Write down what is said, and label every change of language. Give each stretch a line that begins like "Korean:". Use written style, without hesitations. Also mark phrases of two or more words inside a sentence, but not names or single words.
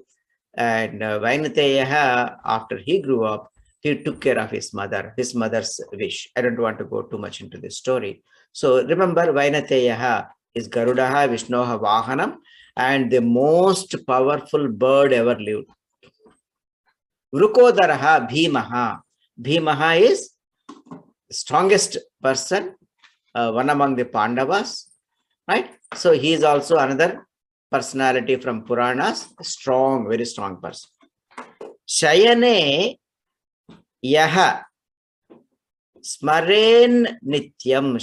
English: And Vainateya, after he grew up, he took care of his mother's wish. I don't want to go too much into this story. So remember,
Sanskrit: Vainateya is Garudaha, Vishnoha Vahanam,
English: and the most powerful bird ever lived.
Sanskrit: Vrukodaraha, Bhimaha.
English: Bhimaha is the strongest person, one among the Pandavas, right? So he is also another personality from Puranas, strong, very strong person.
Sanskrit: Shayane Yaha Smaren Nityam.